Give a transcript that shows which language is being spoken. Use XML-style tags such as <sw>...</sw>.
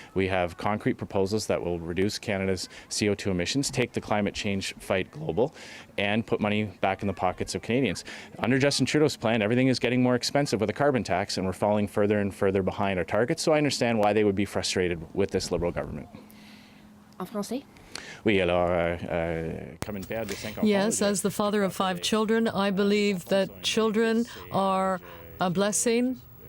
<en>We have concrete proposals that will reduce Canada's CO2 emissions, take the climate change fight global, and put money back in the pockets of Canadians. Under Justin Trudeau's plan, everything is getting more expensive with a carbon tax, and we're falling further and further behind our targets, so I understand why they would be frustrated with this Liberal government.</en> <fr>En français? Oui, alors, comme une père de 5 enfants.</fr> <en>Yes, as the father of 5 children, I believe that children are a blessing.</en>